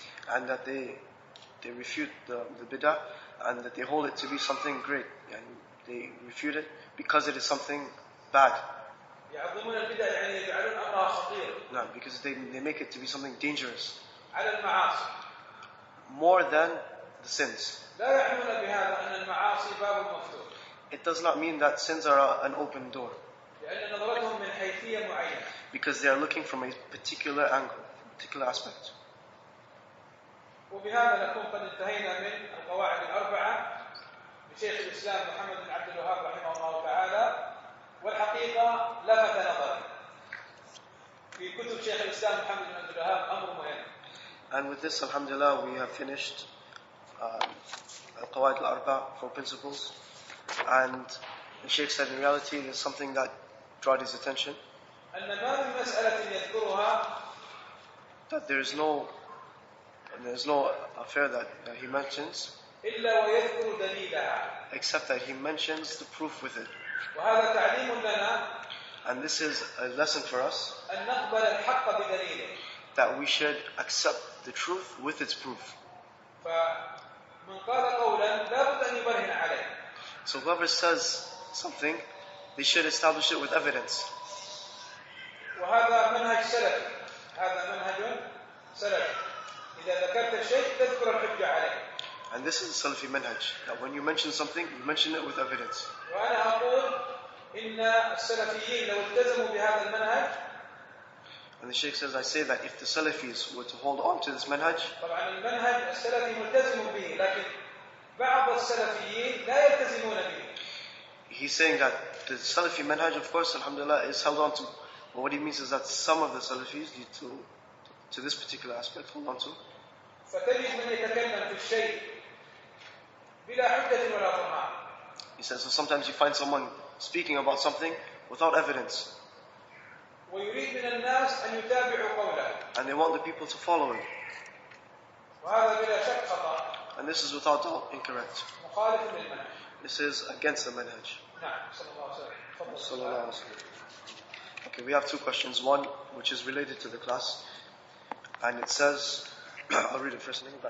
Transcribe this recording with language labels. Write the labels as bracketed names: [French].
[English] And that they refute the bid'ah and that they hold it to be something great, and they refute it because it is something bad. [Arabic] يعظمون البدع يعني يجعلون أمرها خطير. [English] No, because they make it to be something dangerous. [Arabic] على المعاصي. [English] More than the sins. [Arabic] لا يعنون بهذا أن المعاصي باب مفتوح. [English] It does not mean that sins are an open door. [Arabic] لأن نظرتهم من حيثية معينة. [English] Because they are looking from a particular angle, particular aspect. [Arabic] وبهذا نكون قد انتهينا من القواعد الأربعة لشيخ الإسلام محمد بن عبد الوهاب رحمه الله تعالى. والحقيقة لفت نظري في كتب شيخ الإسلام محمد بن عبد الوهاب أمر مهم. [English] And with this, alhamdulillah, we have finished Qawaid al-Arba, 4 principles. And the Shaykh said in reality there's something that brought his attention. [Arabic] أن ما من مسألة يذكرها [English] That there's no affair that he mentions [Arabic] إلا ويذكر دليلها. [English] except that he mentions the proof with it. [Arabic] وهذا تعليم لنا. [English] And this is a lesson for us. [Arabic] أن نقبل الحق بدليله. [English] That we should accept the truth with its proof. [Arabic] فمن قال قولا لا بد أن يبرهن عليه. [English] So whoever says something, they should establish it with evidence. [Arabic] وهذا منهج سلفي. هذا منهج سلفي. إذا ذكرت الشيء تذكر الحجة عليه. [English] And this is a Salafi manhaj, that when you mention something, you mention it with evidence. [Arabic] وأنا أقول إن السلفيين لو التزموا بهذا المنهج. [English] And the Shaykh says, I say that if the Salafis were to hold on to this manhaj, [Arabic] طبعا المنهج السلفي ملتزم به لكن بعض السلفيين لا يلتزمون به. [English] He's saying that the Salafi manhaj, of course, alhamdulillah, is held on to. But what he means is that some of the Salafis need to this particular aspect, hold on to. [Arabic] فتجد من يتكلم في الشيء بلا حجة ولا برهان. [English] He says, so sometimes you find someone speaking about something without evidence. [Arabic] ويريد من الناس أن يتابعوا قوله. [English] And they want the people to follow him. [Arabic] وهذا بلا شك خطأ. [English] And this is without doubt incorrect. [Arabic] مخالف للمنهج. [English] This is against the manhaj. [Arabic] نعم. صلى الله عليه وسلم. [English] Okay, we have two questions. One, which is related to the class. And it says, I'll read it first.